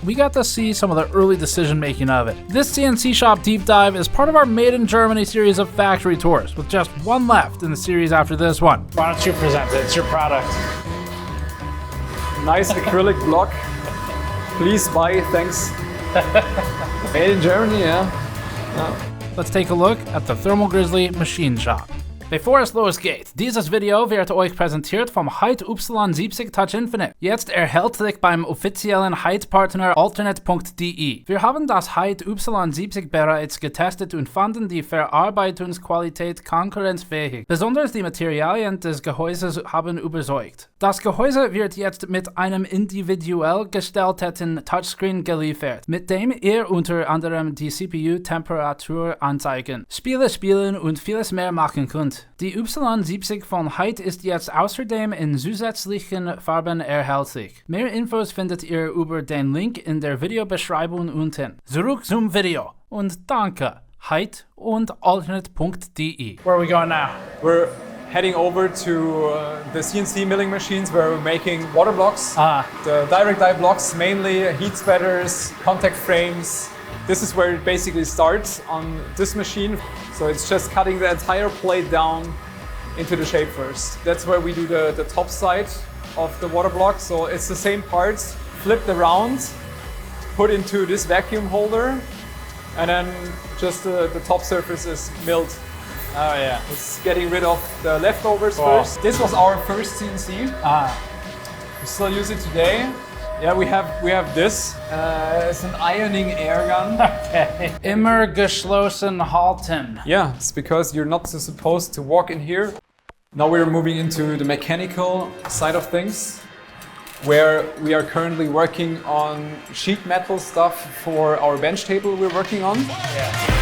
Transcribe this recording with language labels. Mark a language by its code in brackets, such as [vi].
[en] We got to see some of the early decision making of it. This CNC shop deep dive is part of our Made in Germany series of factory tours, with just one left in the series after this one. Why don't you present it? It's your product. Nice acrylic block. Please buy, thanks. Made in Germany, yeah. Let's take a look at the Thermal Grizzly machine shop. [de] Bevor es losgeht, dieses Video wird euch präsentiert vom Heatsink Touch Infinite. Jetzt erhältlich beim offiziellen Heat-Partner alternate.de. Wir haben das Heatsink bereits getestet und fanden die Verarbeitungsqualität konkurrenzfähig. Besonders die Materialien des Gehäuses haben überzeugt. Das Gehäuse wird jetzt mit einem individuell gestalteten Touchscreen geliefert, mit dem ihr unter anderem die CPU-Temperatur anzeigen, Spiele spielen und vieles mehr machen könnt. Die Y70 von Heat ist jetzt außerdem in zusätzlichen Farben erhältlich. Mehr Infos findet ihr über den Link in der Videobeschreibung unten. Zurück zum Video und danke, Heat und alternate.de. [en] Where are we going now? We're heading over to the CNC milling machines where we're making water blocks. The direct die blocks, mainly heat spreaders, contact frames. This is where it basically starts on this machine. So it's just cutting the entire plate down into the shape first. That's where we do the top side of the water block. So it's the same parts, flipped around, put into this vacuum holder, and then just the top surface is milled. Oh yeah. It's getting rid of the leftovers first. This was our first CNC. We still use it today. Yeah, we have this. It's an ironing air gun. Okay. [de] Immer geschlossen halten. [en] Yeah, it's because you're not supposed to walk in here. Now we're moving into the mechanical side of things, where we are currently working on sheet metal stuff for our bench table we're working on. Yeah.